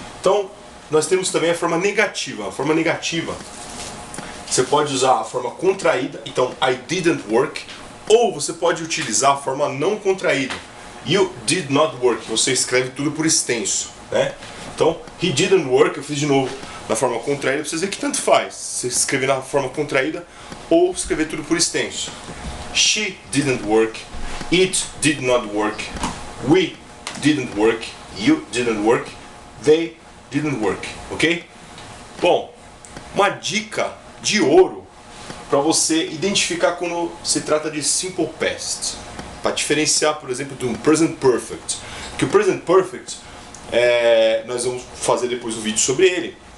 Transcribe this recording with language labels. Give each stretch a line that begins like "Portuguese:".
Portuguese: Então, nós temos também a forma negativa. A forma negativa, você pode usar a forma contraída, então
English: I didn't work,
Portuguese: ou você pode utilizar a forma não contraída.
English: You did not work,
Portuguese: você escreve tudo por extenso, né? Então,
English: he didn't work,
Portuguese: eu fiz de novo na forma contraída, pra vocês verem que tanto faz. Você escrever na forma contraída ou escrever tudo por extenso.
English: She didn't work, it did not work, we didn't work, you didn't work, they didn't work, ok?
Portuguese: Bom, uma dica de ouro para você identificar quando se trata de simple past, para diferenciar, por exemplo, de um present perfect. Que o present perfect, nós vamos fazer depois um vídeo sobre ele.